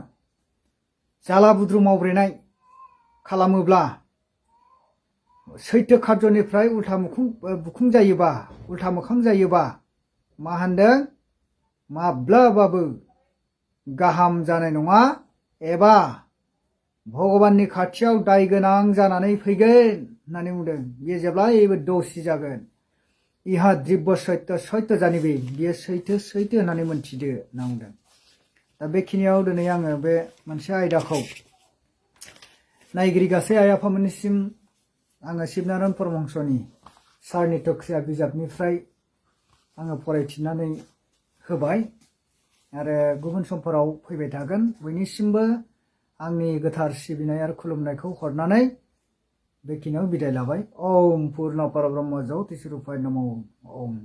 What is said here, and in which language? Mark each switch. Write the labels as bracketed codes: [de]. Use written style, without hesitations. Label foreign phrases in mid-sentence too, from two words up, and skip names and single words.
[brx] जाला बुद्रु मावब्रेनाय खालामोब्ला सैथो खार्यनिफ्राय उल्था बुखुं जायोबा उल्था मोखां जायोबा मा होनदों माब्लाबाबो गाहाम जानाय नङा एबा भगबाननि खाथियाव दाय गोनां जानानै फैगोन होननानै बुंदों। बेयो जेब्लायबो दोषी जागोन। इहा दिव्य सत्य जानिबे बियो सैथो होननानै मोनथिदो होनना बुंदों। दा बेखिनियाव दिनै आङो बे मोनसे आयदाखौ नायगिरि गासै आइ आफामोननिसिम आङो शिबनारायण परमहंसनि सारनि तक्सिया बिजाबनिफ्राय आङो फरायथिनानै होबाय आरो गुबुन समफोराव फैबाय थागोन। बयनिसिमबो आंनि गोथार सिबिनाय आरो खुलुमनायखौ हरनानै बेखिनियाव बिदाय लाबाय। [sa] ओम पूर्ण परब्रह्म ज्योतिष रूपाय नमो ओम।